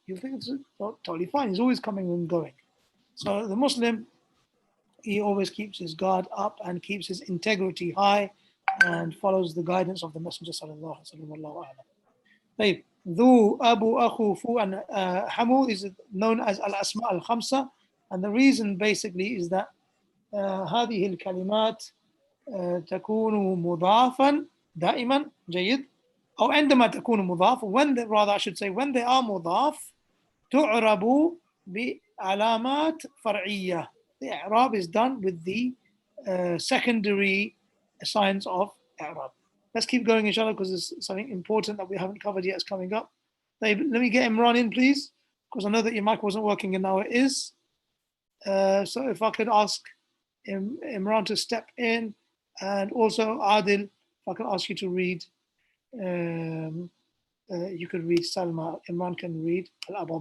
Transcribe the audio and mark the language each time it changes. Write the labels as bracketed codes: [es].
[en] You'll think it's totally fine. He's always coming and going. So the Muslim, he always keeps his guard up and keeps his integrity high and follows the guidance of the Messenger sallallahu alaihi wasallam. Dhu, Abu, Akhu, Fu, and Hamu is known as Al-Asma al-Khamsa. And the reason basically is that [ar] هذه الكلمات تكون مضافا دائما جيد أو عندما تكون مضاف, [en] rather I should say when they are [ar] مضاف تعرب بعلامات فرعية. [en] The i'rab is done with the secondary signs of i'rab. Let's keep going inshallah, because there's something important that we haven't covered yet is coming up. Let me get Imran in, please, because I know that your mic wasn't working and now it is. So if I could ask Imran to step in, and also Adil, if I could ask you to read, you could read Salma, Imran can read Al-Abba.